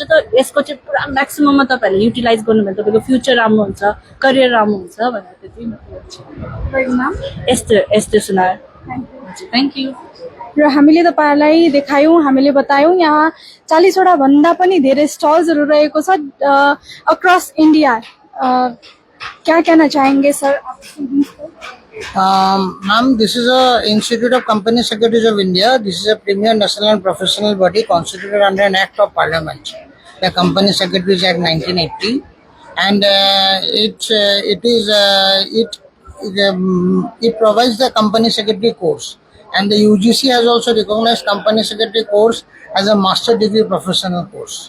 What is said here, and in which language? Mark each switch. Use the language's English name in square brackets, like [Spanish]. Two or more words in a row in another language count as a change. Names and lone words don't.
[Nepali] त यसको चाहिँ पुरा म्याक्सिमममा तपाईँहरूले युटिलाइज गर्नु भने तपाईँको फ्युचर राम्रो हुन्छ, करियर राम्रो हुन्छ भनेर त्यति यस्तो सुनायो। [English] thank you. [Nepali] र हामीले तपाईँहरूलाई देखायौँ, हामीले बतायौँ यहाँ 40वटा भन्दा पनि धेरै स्टल्सहरू रहेको छ [English] across India. [Hindi] क्या कहना चाहेंगे सर? [English] Ma'am, this is a Institute of Company Secretaries of India. This is a premier national and professional body constituted under an Act of Parliament, the Company Secretaries Act 1980, and it provides the Company Secretary course, and the UGC has also recognized Company Secretary course as a master degree professional course.